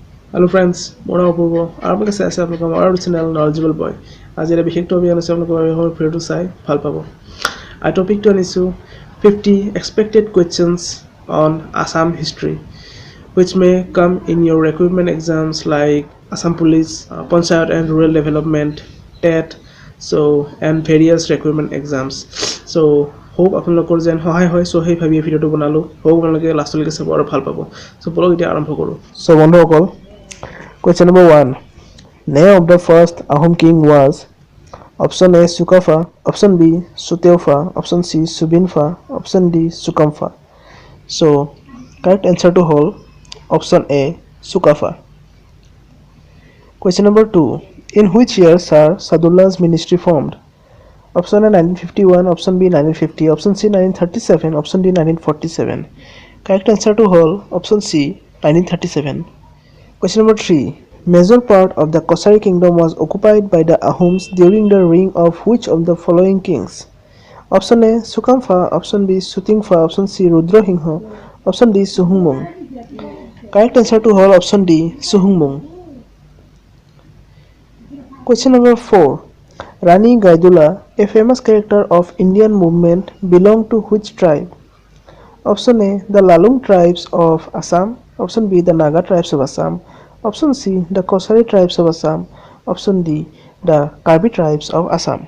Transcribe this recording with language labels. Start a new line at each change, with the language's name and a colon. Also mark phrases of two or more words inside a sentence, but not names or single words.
English: Hello friends,
Assamese: মোৰ নাম অপূৰ্ব আৰু আপোনালোকে চাই আছে আপোনালোকৰ আমাৰ চেনেল নলেজেবল বয়। আজি এটা বিশেষ টপিক আনিছোঁ আপোনালোকৰ ভিডিঅ'টো চাই ভাল পাব। আৰু টপিকটো আনিছোঁ
English: 50 expected questions on Assam history which may come in your recruitment exams like Assam Police, Panchayat and Rural Development, TET, so and various recruitment exams. So hope
Assamese: আপোনালোকৰ যেন সহায় হয় so সেই ভাবি ভিডিঅ'টো বনালোঁ। hope আপোনালোকে লাষ্টলৈকে চাব আৰু ভাল পাব। so বলক এতিয়া আৰম্ভ কৰোঁ। so বন্ধুসকল,
English: question number 1. Name of the first Ahom king was option A Sukafa, option B Suteufa, option C Subinfa, option D Sukamfa. So correct answer to whole option A Sukafa. Question number 2. In which year Sir Sadullah's ministry formed? Option A 1951, option B 1950, option C 1937, option D 1947. Correct answer to whole option C 1937. Question number 3. Major part of the Kosari kingdom was occupied by the Ahoms during the reign of which of the following kings? Option A Sukamfa, option B Sutingfa, option C Rudrahingha, option D Suhungmung. Correct answer to whole option D Suhungmung. Question number 4. Rani Gaidula, a famous character of Indian movement, belonged to which tribe? Option A the Lalung tribes of Assam, option B the Naga tribes of Assam, option C the Kosari tribes of Assam, option D the Karbi tribes of Assam.